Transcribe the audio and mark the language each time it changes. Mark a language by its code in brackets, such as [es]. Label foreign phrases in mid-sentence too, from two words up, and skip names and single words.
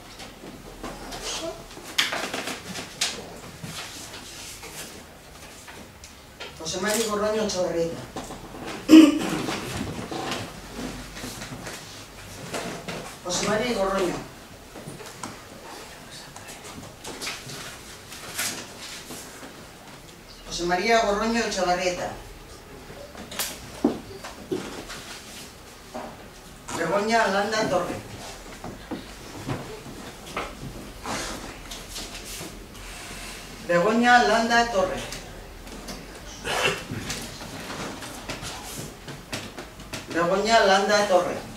[es] José María Gorroño Etxebarrieta. José María Gorroño. José María Gorroño Etxebarrieta. Begoña Landa Torre. Begoña Landa Torre. Begoña Landa Torre.